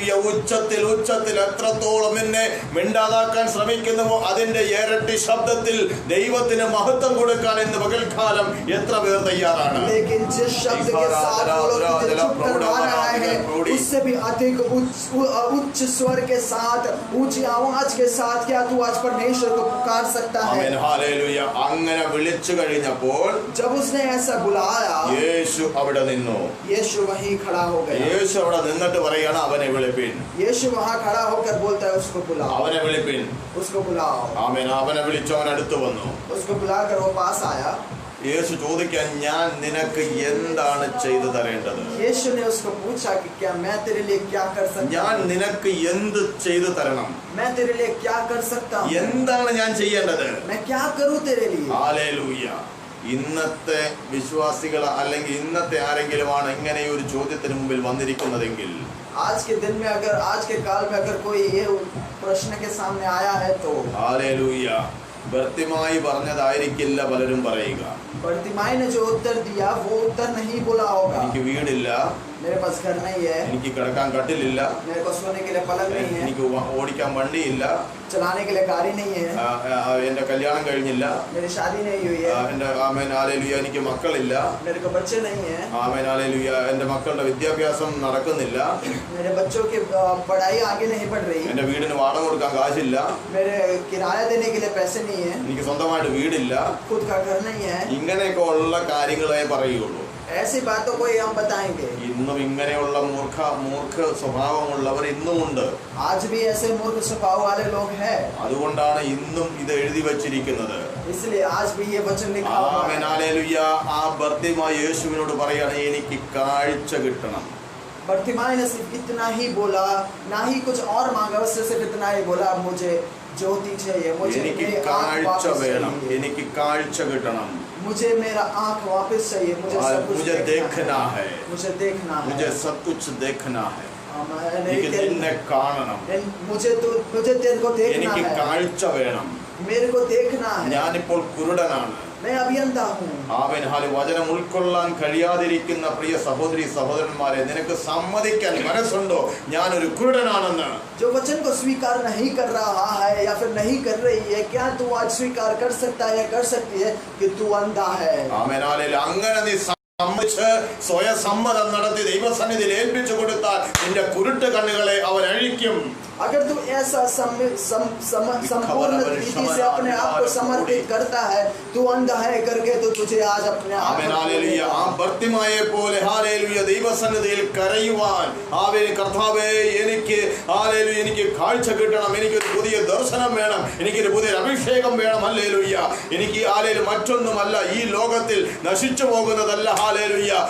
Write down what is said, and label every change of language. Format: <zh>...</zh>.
<ml>ഉച്ചത്തിൽ എത്രത്തോളം എന്നെ മിണ്ടാതാക്കാൻ ശ്രമിക്കുന്നുവോ അതിന്റെ ഇരട്ടി ശബ്ദത്തിൽ ദൈവത്തിന് മഹത്വം കൊടുക്കാൻ ഇന്ന് പകൽക്കാലം എത്ര പേർ തയ്യാറാണ്?</ml> <hi>लेकिन जिस शब्द के साथ वो लोग तुझे चुप करवा रहा है, उससे भी अधिक उच्च स्वर के साथ, ऊंची आवाज के साथ क्या तू आज परमेश्वर को पुकार सकता है?</hi> <ml>അങ്ങനെ വിളിച്ചു കഴിഞ്ഞപ്പോൾ</ml> <hi>जब उसने ऐसा बुलाया,</hi> <ml>യേശു അവിടെ നിന്നു.</ml> <hi>यीशु वहीं खड़ा हो गया।</hi> <ml>യേശു അവിടെ നിന്നിട്ട് പറയാണ് അവനെ വിളിപ്പിൻ.</ml> <hi>यीशु वहाँ खड़ा होकर बोलता है उसको बुलाओ,</hi> <ml>അവനെ വിളിപ്പിൻ.</ml> <hi>उसको बुलाओ।</hi> <ml>ആമേൻ. അവനെ വിളിച്ചു, അവൻ അടുത്ത് വന്നു.</ml> <hi>उसको बुलाकर वो पास आया।</hi> <ml>യേശു ചോദിക്കാൻ ഞാൻ നിനക്ക് എന്താണ് ചെയ്തു തരേണ്ടത്?</ml> <hi>यीशु ने उसको पूछा कि क्या मैं तेरे लिए क्या कर सकता</hi> <ml>ഞാൻ</ml> <hi>हूँ?</hi> <ml>നിനക്ക് എന്ത് ചെയ്തു തരണം?</ml> <hi>मैं तेरे लिए क्या कर सकता हूँ?</hi> <ml>എന്താണ് ഞാൻ ചെയ്യേണ്ടത്?</ml> <hi>मैं क्या करूँ तेरे लिए?</hi> <ml>ഹല്ലേലൂയ. ഇന്നത്തെ വിശ്വാസികൾ അല്ലെങ്കിൽ ഇന്നത്തെ ആരെങ്കിലുമാണ് ഇങ്ങനെ ഒരു ചോദ്യത്തിന് മുമ്പിൽ വന്നിരിക്കുന്നതെങ്കിൽ,</ml> <hi>आज के दिन में अगर, आज के काल में अगर कोई ये प्रश्न के सामने आया है तो</hi> <ml>ഹല്ലേലൂയ, വ്യക്തമായി പറഞ്ഞതായിരിക്കില്ല പലരും പറയുക.</ml> <hi>बर्तिमाई ने जो उत्तर दिया वो उत्तर नहीं बोला होगा।</hi> <ml>എനിക്ക് വീടില്ല,</ml> <hi>मेरे पास घर नहीं है,</hi> <ml>എനിക്ക് കിടക്കാൻ കട്ടിലില്ല,</ml> <hi>मेरे को सोने के लिए पलंग नहीं है,</hi> <ml>എനിക്ക് ഓടിക്കാൻ വണ്ടിയില്ല,</ml> <hi>चलाने के लिए गाड़ी नहीं है,</hi> <ml>എന്റെ കല്യാണം കഴിഞ്ഞില്ല,</ml> <hi>मेरी शादी नहीं हुई है,</hi> <ml>എന്റെ ആമേൻ ഹല്ലേലൂയ എനിക്ക് മക്കളില്ല,</ml> <hi>मेरे को बच्चे नहीं है,</hi> <ml>ആമേൻ ഹല്ലേലൂയ എന്റെ മക്കളുടെ വിദ്യാഭ്യാസം നടക്കുന്നില്ല,</ml> <hi>मेरे बच्चों की पढ़ाई आगे नहीं बढ़ रही,</hi> <ml>എന്റെ വീടിന് വാടക കൊടുക്കാൻ കാശില്ല,</ml> <hi>मेरे किराया देने के लिए पैसे नहीं है,</hi> <ml>എനിക്ക് സ്വന്തമായിട്ട് വീടില്ല,</ml> <hi>खुद का घर नहीं है।</hi> <ml>ഇങ്ങനെയൊക്കെ ഉള്ള കാര്യങ്ങളെ പറയുള്ളൂ.</ml> <hi>ऐसी बातों को हम बताएंगे।</hi> <ml>ഇന്നും ഇങ്ങനെയുള്ള മൂർഖ സ്വഭാവമുള്ളവർ ഇന്നുമുണ്ട്.</ml> <hi>आज भी ऐसे मूर्ख स्वभाव वाले लोग हैं,</hi> <ml>അതുകൊണ്ടാണ് ഇന്നും ഇത് എഴുതി വച്ചിരിക്കുന്നത്.</ml> <hi>इसलिए आज भी ये वचन लिखा हुआ</hi> <ml>ആമേൻ</ml> <hi>है।</hi> <ml>ഹല്ലേലൂയ. ആ ബർത്തിമായി യേശുവിനോട് പറയാണ് എനിക്ക് കാഴ്ച കിട്ടണം.</ml> <hi>बर्तिमाई ने सिर्फ इतना ही बोला, ना ही कुछ और मांगा, उससे सिर्फ इतना ही बोला, मुझे ज्योति चाहिए, मुझे</hi> <ml>എനിക്ക്</ml> <hi>मेरी आँख</hi> <ml>കാഴ്ച</ml> <hi>वापस</hi> <ml>വേണം,</ml> <hi>चाहिए,</hi> <ml>എനിക്ക് കാഴ്ച കിട്ടണം,</ml> <hi>मुझे मेरा आँख वापस चाहिए, मुझे सब कुछ मुझे देखना है, मुझे देखना है, मुझे सब कुछ देखना है,</hi> <ml>എനിക്ക് നിന്നെ കാണണം,</ml> <hi>मुझे तेरे को देखना</hi> <ml>എനിക്ക്</ml> <hi>है,</hi> <ml>കാഴ്ച വേണം,</ml> <hi>मेरे को देखना है,</hi> <ml>ഞാനിപ്പോൾ കുരുടനാണ്.</ml> <hi>मैं अभियंता हूँ।</hi> <ml>Amen hallelujah. വചനം ഉൾക്കൊള്ളാൻ കഴിയാതിരിക്കുന്ന പ്രിയ സഹോദരി സഹോദരന്മാരെ, നിനക്ക് സമ്മതിക്കാൻ മനസ്സുണ്ടോ ഞാനൊരു കുരുടനാണെന്ന്?</ml> <hi>जो वचन को स्वीकार नहीं कर रहा है या फिर नहीं कर रही है, क्या तू आज स्वीकार कर सकता है या कर सकती है कि तू अंधा है?</hi> <ml>Amen hallelujah. അങ്ങനെ നീ സമ്മതിച്ച് സ്വയസമ്മതം നടത്തി ദൈവസന്നിധിയിൽ ഏൽപ്പിച്ചു കൊടുത്താൽ നിന്റെ കുരുട്ട് കണ്ണുകളെ അവൻ അഴിക്കും.</ml> <hi>अगर तू ऐसा संपूर्ण रीति से अपने आप को समर्पित करता है, तू अंधा है करके तो तुझे आज अपने आप</hi> <ml>ആമേൻ ഹല്ലേലൂയ. ആ ബർത്തിമായെ പോലെ ഹല്ലേലൂയ ദൈവസന്നിധിയിൽ കരയുവാൻ, ആമേൻ കർത്താവേ എനിക്ക് ഹല്ലേലൂയ എനിക്ക് കാഴ്ച കിട്ടണം, എനിക്കൊരു പുതിയ ദർശനം വേണം, എനിക്കൊരു പുതിയ അഭിഷേകം വേണം, ഹല്ലേലൂയ എനിക്ക് ഹല്ലേലൂയ മറ്റൊന്നുമല്ല ഈ ലോകത്തിൽ നശിച്ചു പോകുന്നതല്ല, ഹല്ലേലൂയ ഹല്ലേലൂയ.</ml>